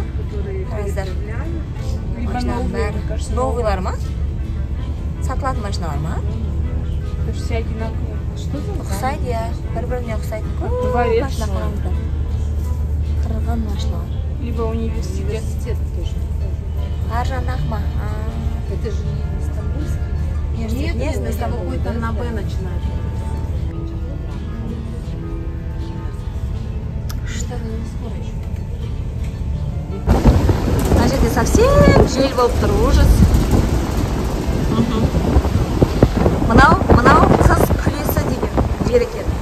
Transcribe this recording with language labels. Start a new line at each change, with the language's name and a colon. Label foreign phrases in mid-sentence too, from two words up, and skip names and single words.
Kazakh: Қараңыздар. Машиналардың бәрі. Новыйлар ма? Сатылатын машиналар ма? Ұқсайды, я. Бір-біріне ұқсайды. Көп машина қараңыздар. Қырған машиналар.
Russian: Либо университет тоже.
Kazakh: Аржанақ ма?
Russian: Это же не стамбульский. Нет, это какой-то на Б начинает.
Kazakh: Мына жерде совсем жел болып тұр, ужас. Мынау қыз күлесі деген жер екен.